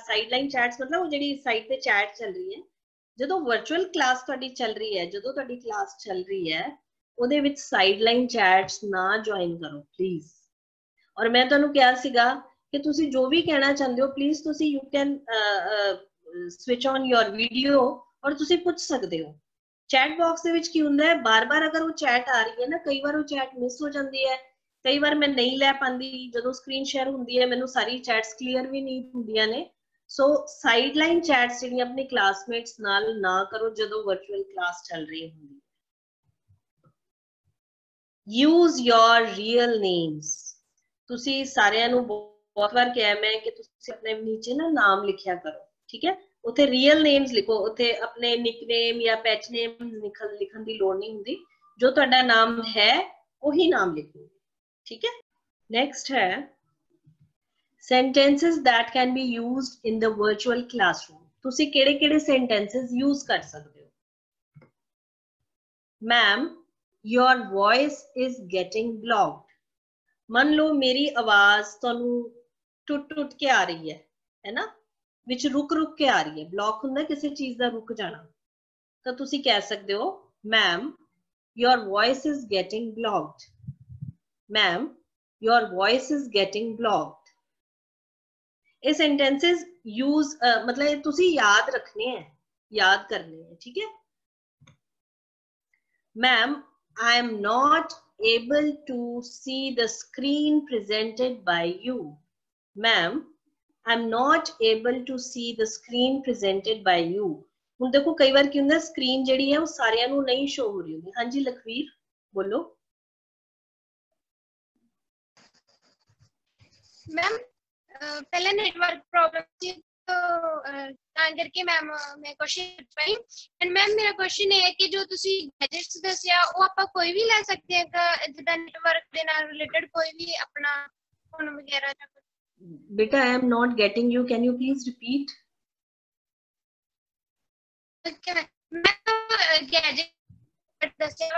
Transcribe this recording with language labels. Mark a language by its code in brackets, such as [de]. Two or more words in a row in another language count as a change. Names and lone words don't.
[en] sideline chats [pa] ਮਤਲਬ ਉਹ ਜਿਹੜੀ ਸਾਈਡ ਤੇ ਚੈਟ ਚੱਲ ਰਹੀ ਹੈ, ਜਦੋਂ [en] virtual class [pa] ਤੁਹਾਡੀ ਚੱਲ ਰਹੀ ਹੈ, ਜਦੋਂ ਤੁਹਾਡੀ ਕਲਾਸ ਚੱਲ ਰਹੀ ਹੈ, ਉਹਦੇ ਵਿੱਚ [en] sideline chats [pa] ਨਾ ਜੁਆਇਨ ਕਰੋ ਪਲੀਜ਼। ਔਰ ਮੈਂ ਤੁਹਾਨੂੰ ਕਿਹਾ ਸੀਗਾ ਕਿ ਤੁਸੀਂ ਜੋ ਵੀ ਕਹਿਣਾ ਚਾਹੁੰਦੇ ਹੋ ਪਲੀਜ਼ ਤੁਸੀਂ [en] you can switch on your video [pa] ਔਰ ਤੁਸੀਂ ਪੁੱਛ ਸਕਦੇ ਹੋ। [en] chat box [pa] ਦੇ ਵਿੱਚ ਕੀ ਹੁੰਦਾ ਹੈ, ਬਾਰ-ਬਾਰ ਅਗਰ ਉਹ ਚੈਟ ਆ ਰਹੀ ਹੈ ਨਾ, ਕਈ ਵਾਰ ਉਹ ਚੈਟ ਮਿਸ ਹੋ ਜਾਂਦੀ ਹੈ, ਕਈ ਵਾਰ ਮੈਂ ਨਹੀਂ ਲੈ ਪਾਉਂਦੀ, ਜਦੋਂ [en] screen share [pa] ਹੁੰਦੀ ਹੈ ਮੈਨੂੰ ਸਾਰੀ ਚੈਟਸ ਕਲੀਅਰ ਵੀ ਨਹੀਂ ਹੁੰਦੀਆਂ ਨੇ। ਸੋ [en] sideline chats [pa] ਜਿਹੜੀਆਂ ਆਪਣੇ ਕਲਾਸਮੇਟਸ ਨਾਲ ਨਾ ਕਰੋ ਜਦੋਂ [en] virtual class [pa] ਚੱਲ ਰਹੀ ਹੁੰਦੀ ਹੈ। [en] Use your real names. [pa] ਤੁਸੀਂ ਸਾਰਿਆਂ ਨੂੰ ਬਹੁਤ ਵਾਰ ਕਿਹਾ ਮੈਂ ਕਿ ਤੁਸੀਂ ਆਪਣੇ ਨੀਚੇ ਨਾ ਨਾਮ ਲਿਖਿਆ ਕਰੋ, ਠੀਕ ਹੈ। ਉੱਥੇ [en] real names [pa] ਲਿਖੋ, ਉੱਥੇ ਆਪਣੇ ਨਿਕਨੇਮ ਜਾਂ [en] patch name [pa] ਲਿਖਣ ਦੀ ਲੋੜ ਨਹੀਂ ਹੁੰਦੀ, ਜੋ ਤੁਹਾਡਾ ਨਾਮ ਹੈ ਉਹੀ ਨਾਮ ਲਿਖੋ, ਠੀਕ ਹੈ। ਨੈਕਸਟ ਹੈ [en] sentences that can be used in the virtual classroom. [pa] ਤੁਸੀਂ ਕਿਹੜੇ-ਕਿਹੜੇ [en] sentences use [pa] ਕਰ ਸਕਦੇ ਹੋ। [en] Ma'am, your voice is getting blocked. [pa] ਮੰਨ ਲਓ ਮੇਰੀ ਆਵਾਜ਼ ਤੁਹਾਨੂੰ ਟੁੱਟ-ਟੁੱਟ ਕੇ ਆ ਰਹੀ ਹੈ ਨਾ, ਵਿੱਚ ਰੁਕ-ਰੁਕ ਕੇ ਆ ਰਹੀ ਹੈ। ਬਲੌਕ ਹੁੰਦਾ ਕਿਸੇ ਚੀਜ਼ ਦਾ ਰੁਕ ਜਾਣਾ, ਤਾਂ ਤੁਸੀਂ ਕਹਿ ਸਕਦੇ ਹੋ ਮੈਮ [en] your voice is getting blocked. Ma'am, your voice is getting blocked. [hi] ਇਹ [en] sentences use [hi] मतलब [pa] ਇਹ ਤੁਸੀਂ [hi] याद रखने हैं, याद करने हैं, ठीक है। [en] Ma'am, I am not able to see the screen presented by you. Ma'am, I'm not able to see the screen presented by you. [pa] ਹੁਣ ਦੇਖੋ ਕਈ ਵਾਰ ਕੀ ਹੁੰਦਾ, ਸਕਰੀਨ ਜਿਹੜੀ ਹੈ ਉਹ ਸਾਰਿਆਂ ਨੂੰ ਨਹੀਂ ਸ਼ੋ ਹੋ ਰਹੀ ਹੁੰਦੀ। ਹਾਂਜੀ ਲਖਵੀਰ ਬੋਲੋ। [hi] मैम पहले नेटवर्क प्रॉब्लम थी तो करके मैम मैं क्वेश्चन पाई। एंड मैम मेरा क्वेश्चन है कि जो [pa] ਤੁਸੀ ਗੈਜੇਟਸ ਦੱਸਿਆ ਵੋ ਆਪਾਂ ਕੋਈ ਵੀ ਲੈ ਸਕਦੇ ਹਾਂ ਜਿੱਦਾਂ ਨੈਟਵਰਕ ਦੇ ਨਾਲ ਰਿਲੇਟਡ ਕੋਈ ਵੀ ਆਪਣਾ ਫੋਨ ਵਗੈਰਾ ਜਾਂ [en] बेटा I am not getting you, can you please repeat? [pa] ਮੈਂ ਗੈਜੇਟ ਦੱਸਿਆ